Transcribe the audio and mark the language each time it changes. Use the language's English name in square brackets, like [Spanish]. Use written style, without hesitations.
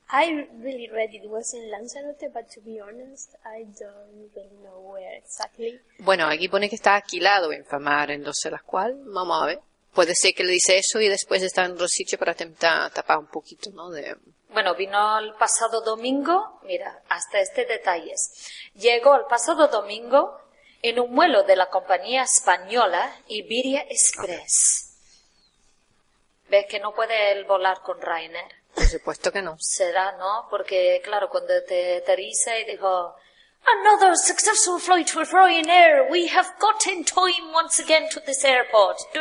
[English] I really read it was in Lanzarote, but to be honest, I don't really know where exactly. [Spanish] Bueno, aquí pone que está alquilado en Famara, entonces la cual, vamos a ver. Puede ser que le dice eso y después está en otro sitio para intentar tapar un poquito, ¿no? Bueno, vino el pasado domingo, mira, hasta este detalle. Llegó el pasado domingo... en un vuelo de la compañía española Iberia Express. ¿Ves que no puede él volar con Ryanair? Por supuesto que no. Será, ¿no? Porque, claro, cuando te aterriza y dijo, [English] Another successful flight with Ryanair. We have got in time once again to this airport.